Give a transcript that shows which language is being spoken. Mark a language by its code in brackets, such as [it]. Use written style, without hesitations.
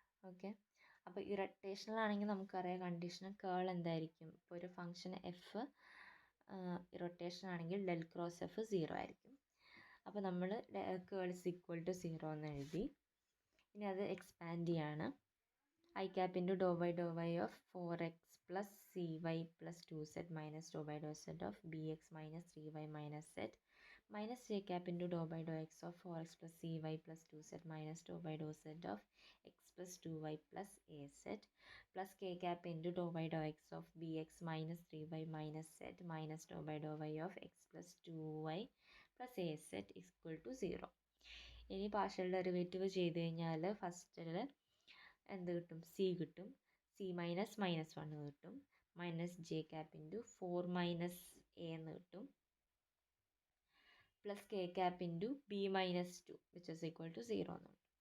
[ml] Okay, അപ്പോൾ ഇറട്ടേഷണൽ ആണെങ്കിൽ നമുക്കറിയാം കണ്ടീഷണൽ കേൾ എന്തായിരിക്കും. ഇപ്പോൾ ഒരു ഫംഗ്ഷൻ എഫ് ഇറൊട്ടേഷൻ ആണെങ്കിൽ ഡെൽ ക്രോസ് എഫ് 0 ആയിരിക്കും. അപ്പോൾ നമ്മൾ കേൾ ഇസ് ഈക്വൽ ടു 0 എന്ന് എഴുതി. ഇനി അത് എക്സ്പാൻഡ് ചെയ്യാണ്. [en] I cap into dou by of 4x plus cy plus 2z minus dou by dou z of bx minus 3y minus z minus j cap into dou by dou x of 4x plus cy plus 2z minus dou by dou z of x plus 2y plus az plus k cap into dou by dou x of bx minus 3y minus z minus dou by dou y of x plus 2y plus az is equal to 0. [ml] ഇനി partial derivative ചെയ്ത് കഴിഞ്ഞാൽ ഫസ്റ്റിൽ എന്ത് കിട്ടും, C കിട്ടും. C minus minus 1 കിട്ടും. Minus J cap into 4 minus A എന്ന് കിട്ടും. Plus K cap into B minus 2 [en] which is equal to [ml] 0 എന്ന് കിട്ടും.